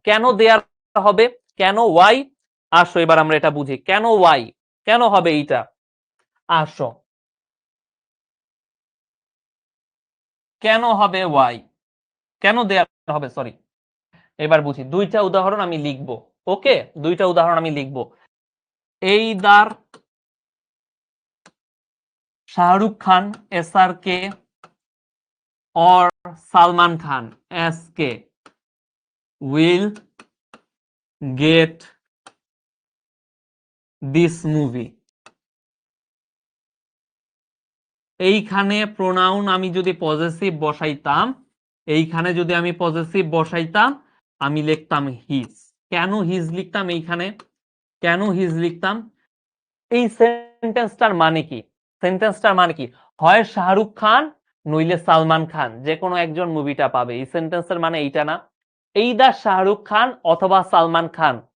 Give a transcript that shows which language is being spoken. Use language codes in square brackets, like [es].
[bn] কেন দেয়ার হবে, কেন ওয়াই, আসো এবার আমরা এটা বুঝি, কেন ওয়াই, কেন হবে এইটা, আসো কেন হবে ওয়াই, কেন দেয়ার হবে, সরি এবার বুঝি, দুইটা উদাহরণ আমি লিখবো, ওকে দুইটা উদাহরণ আমি লিখবো। [en] Either Shahrukh Khan S R K or Salman Khan SK will get this movie। [bn] এইখানে প্রোনাউন আমি যদি পজেসিভ বসাইতাম, এইখানে যদি আমি পজেসিভ বসাইতাম আমি লিখতাম হিজ। কেন হিজ লিখতাম এইখানে, কেন হিজ লিখতাম, এই সেন্টেন্সটার মানে কি, সেন্টেন্সটার মানে কি, হয় শাহরুখ খান নইলে সালমান খান, যে কোনো একজন মুভিটা পাবে, এই সেন্টেন্সের মানে এইটা না, এইদার শাহরুখ খান অথবা সালমান খান